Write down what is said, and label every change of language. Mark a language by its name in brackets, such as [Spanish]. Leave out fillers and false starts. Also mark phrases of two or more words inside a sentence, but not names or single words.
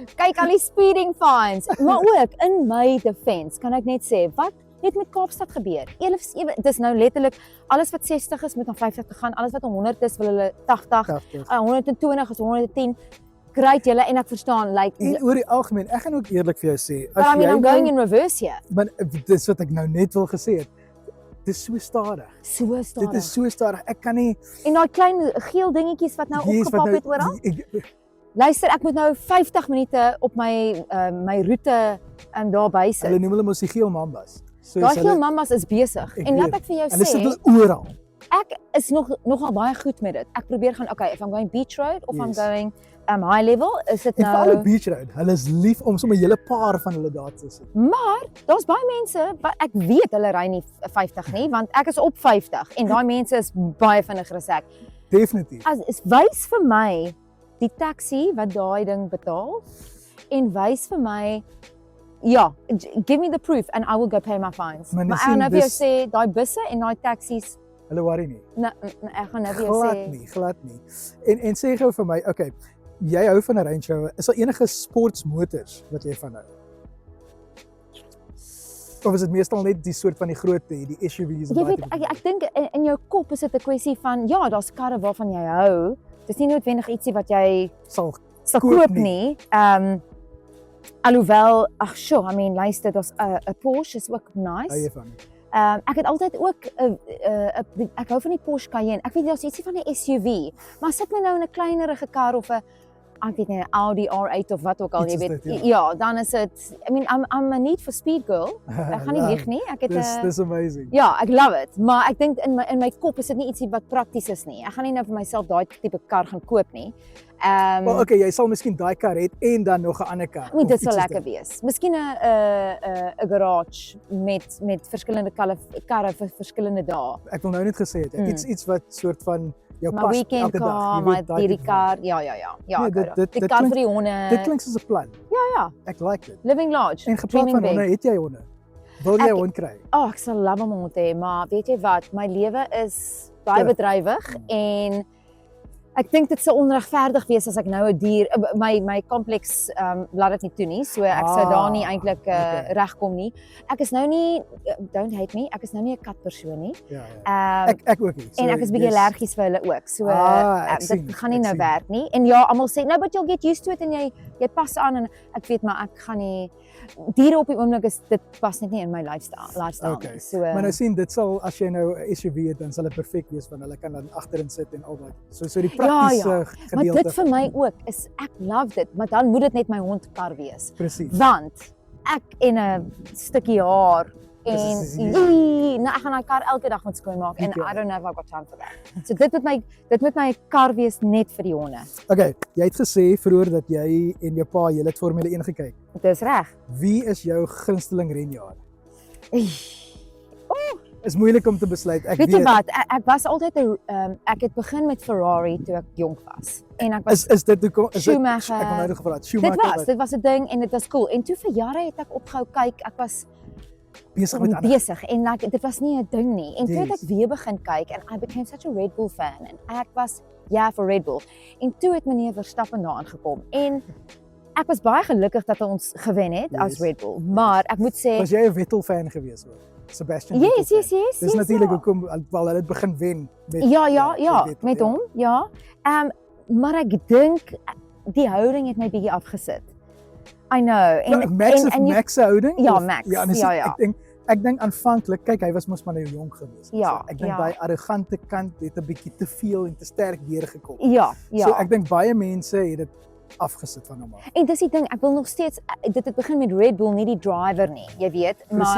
[Afrikaans] Kyk al die [English] speeding fines. [Afrikaans] Maar ook [English] in my defense [Afrikaans] kan ek net sê wat het met Kaapstad gebeur. Dis nou letterlik alles wat 60 is moet na 50 te gaan, alles wat 100 is wil hulle 80, 120 is 110. Great julle en ek verstaan like En oor die algemeen, ek gaan ook eerlik vir jou sê, [English] but I mean I'm [Afrikaans] nou- [English] going in reverse here. [Afrikaans] maar dis wat ek nou net wil gesê het. Dis so stadig. So stadig. Dit is so stadig. Ek kan nie En daai klein geel dingetjies wat nou opgepop het oral. Luister, ek moet nou 50 minute op my roete daar by sit. Hulle noem hulle mos die geel mambas. So Daai geel mammas is besig. Ek En laat weet. ek vir jou hulle sit sê, hulle oral. ek is nogal baie goed met dit. Ek probeer gaan, [English] okay, if I'm going beach road of I'm Yes. going high level, [Afrikaans] is dit En vir alle nou beach road, hulle is lief om sommer 'n hele paar van hulle daar te sit. maar daar's baie mense wat ek weet hulle ry nie 50 nie, want ek is op 50 en daai mense is baie vinniger as ek. Definitief. Is wys vir my die taxi wat daai ding betaal en wys vir my ja, [English] give me the proof and I will go pay my fines. [Afrikaans] Maar Maar jy ek gaan nou vir jou sien, sê daai busse en daai taksies, Hulle worry nie. ek gaan nou vir jou sê Glad nie. En sê gou vir my, okay, jy hou van 'n Range Rover. Is daar enige sportsmotors wat jy van hou? Of is dit meestal net die soort van die groot, die SUV's? jy weet ek dink in jou kop is dit 'n kwessie van ja, daar's karre waarvan jy hou. Dis nie noodwendig ietsie wat jy sal sal Koop koop nie. nie. Alhoewel, ag [English] sure, I mean [Afrikaans] luister, daar's 'n Porsche is ook hou nice. jy van. Ek het altyd ook ek hou van die Porsche Cayenne. Ek weet daar's ietsie van 'n SUV, maar sit my nou in 'n kleinerige kar of 'n ek weet nie 'n Audi R8 of wat ook al, Iets jy is weet. dit, Ja, dan is dit [English] I mean I'm a need for speed girl. [Afrikaans] Ek gaan nie lieg nie. Ek het Dis amazing. ja, ek love it, maar ek dink in my kop is dit nie ietsie wat prakties is nie. Ek gaan nie nou vir myself daai tipe kar gaan koop nie. Wel, okay, jy sal miskien daai kar hê en dan nog 'n ander kar. Ek meen of dit sal iets soos lekker wees. Miskien 'n garage met verskillende karre vir verskillende dae. Ek wil nou net gesê het, iets wat soort van jou My pas weekend elke dag. car, Jy my weet, daai hierdie tipe van- kar. Ja, Nee, ek hou dit- daarvan. dit- Die dit kar klink- vir die honde. Dit klink soos 'n plan. Ja, Ek like dit. [English] living large. [Afrikaans] En gepraat [English] dreaming [Afrikaans] van [English] big. [Afrikaans] honde, het jy honde? Wil jy Ek- 'n hond kry? Ek sal love om 'n hond te hê, maar weet jy wat, my lewe is baie Ja. bedrywig en ek dink dit sou onregverdig wees as ek nou 'n dier my kompleks laat dit nie toe nie, so ek sou daar nie eintlik okay. regkom nie. Ek is nou nie [English] don't hate me, [Afrikaans] ek is nou nie 'n katpersoon nie. Ja. Ek ook nie. En ek is bietjie allergies vir hulle ook. So ek sien, dit gaan nie ek nou sien. werk nie. En ja, almal sê, [English] "No, but you'll get used to it," [Afrikaans] en jy pas aan en ek weet maar ek gaan nie diere op die oomblik is dit pas net nie in my lifestyle Okay. nie. So Maar nou sien, dit sal as jy nou 'n SUV het, dan sal dit perfek wees want hulle kan dan agterin sit en al daai. So die praktiese maar gedeelte. dit vir my ook is ek love dit, maar dan moet dit net my hondkar wees. Presies. Want ek en 'n stukkie haar en Dis- nou ek gaan my kar elke dag moet skoonmaak en Okay. [English] I don't know if I've got time for that. [Afrikaans] So dit moet my kar wees net vir die honde. Okay, jy het gesê vroeër dat jy en jou pa julle het Formule 1 gekyk. Dis reg. Wie is jou gunsteling renjaer? Oh, Is moeilik om te besluit. Ek weet jy wat? Ek was altyd 'n ek het begin met Ferrari toe ek jonk was. En ek was Is dit hoekom is dit Schumacher. ek het nou gepraat. Schumacher dit was 'n ding en dit was cool. En toe vir jare het ek opgehou kyk. Ek was besig met ander. besig en like, dit was nie 'n ding nie. En toe het Yes. ek weer begin kyk [English] and I became such a Red Bull fan [Afrikaans] en ek was vir Red Bull. En toe het meneer Verstappen daar aangekom en ek was baie gelukkig dat ons gewen het as Yes. Red Bull. Maar ek moet sê Was jy 'n Vettel fan gewees hoor? Sebastian yes, Vettel. yes, yes. Dis yes, natuurlik ja. hoekom wel hulle het begin wen met Ja, Vettel, met hom, ja. Maar ek dink die houding het my bietjie afgesit. [English] I know. [Afrikaans] En Max jy- Max se houding? Ja, Of- Max, dis- ja. Ek dink aanvanklik, kyk hy was mos maar nou jonk gewees. Ja, So, ek dink ja. daai arrogante kant het 'n bietjie te veel en te sterk deurgekom. Ja. So ek dink baie mense het dit afgesit van hom af. En dis die ding, ek wil nog steeds dit het begin met Red Bull, nie die driver nie, jy weet, maar